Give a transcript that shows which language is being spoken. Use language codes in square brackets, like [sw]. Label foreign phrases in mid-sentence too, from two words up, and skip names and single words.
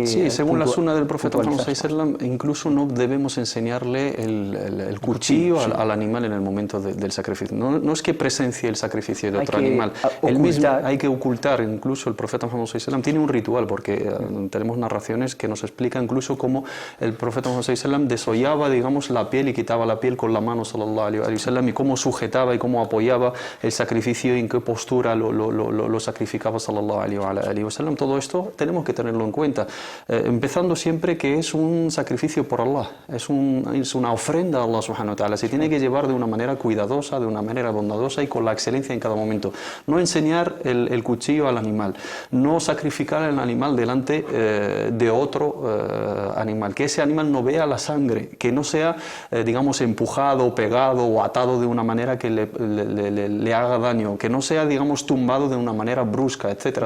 [es] Sí, según la sunna del profeta Muhammad sallam, incluso no debemos enseñarle el cuchillo al animal en el momento del sacrificio. No es que presencie el sacrificio de otro animal. Hay que ocultar, incluso el profeta Muhammad sallam tiene un ritual, porque tenemos narraciones que nos explican incluso cómo el profeta Muhammad sallam desollaba, digamos, la piel y quitaba la piel con la mano, [ar] صلى الله عليه وسلم, [es] y cómo sujetaba y cómo apoyaba el sacrificio y en qué postura lo sacrificaba, [ar] صلى الله عليه وسلم. [es] Todo esto tenemos que tenerlo en cuenta, empezando siempre que es un sacrificio por Allah, es una ofrenda a [ar] الله سبحانه وتعالى. [es] Se tiene que llevar de una manera cuidadosa, de una manera bondadosa y con la excelencia en cada momento. No enseñar el cuchillo al animal, no sacrificar al animal delante de otro animal, que ese animal no vea la sangre, que no sea, digamos, empujado, pegado o atado de una manera que le haga daño, que no sea, digamos, tumbado de una manera brusca, etc.